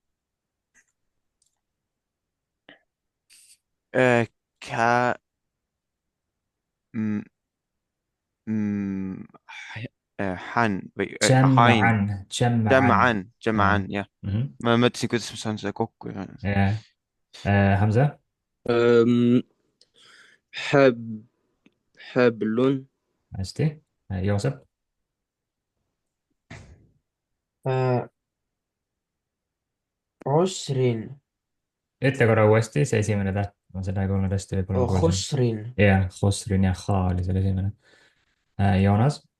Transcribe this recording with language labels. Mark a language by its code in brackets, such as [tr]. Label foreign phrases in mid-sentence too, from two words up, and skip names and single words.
[et] kä- , hän või hain , [ar] Jam'an . Jam'an , jah . [et] ma mõtlesin , kuidas ma saan seda kokku . jah , Hamza , [ar] حب حبل [et] hästi , Joosep , [ar] Osrin , [et] ütle korra uuesti see esimene täht , ma seda ei kuulnud hästi , võib-olla ma kuulsin . [ar] Hosrin , [et] jah , Khosrin ja H oli seal esimene . Joonas ,